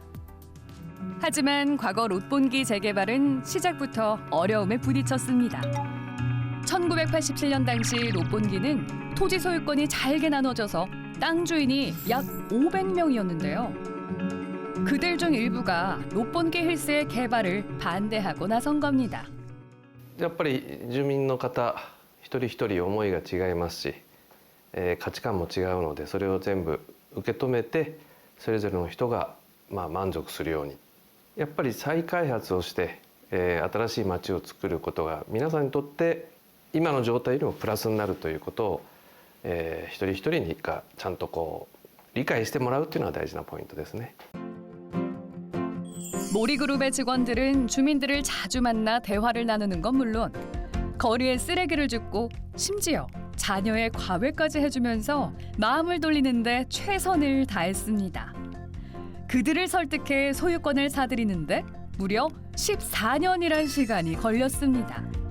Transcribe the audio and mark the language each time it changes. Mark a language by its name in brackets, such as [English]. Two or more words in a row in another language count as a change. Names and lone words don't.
[Korean] 하지만 과거 롯본기 재개발은 시작부터 어려움에 부딪혔습니다. 1987년 당시 롯본기는 토지 소유권이 잘게 나눠져서 땅 주인이 약 500명이었는데요. 그들 중 일부가 롯본기 힐스의 개발을 반대하고 나선 겁니다. [Japanese] やっぱり住民の方一人一人思いが違いますし、価値観も違うのでそれを全部受け止めてそれぞれの人が満足するようにやっぱり再開発をして、新しい街を作ることが皆さんにとって今の状態よりもプラスになるということを、一人一人にちゃんと理解してもらうっていうのが大事なポイントですね。 [Korean] 모리그룹의 직원들은 주민들을 자주 만나 대화를 나누는 건 물론 거리에 쓰레기를 줍고 심지어 자녀의 과외까지 해주면서 마음을 돌리는데 최선을 다했습니다. 그들을 설득해 소유권을 사들이는데 무려 14년이란 시간이 걸렸습니다.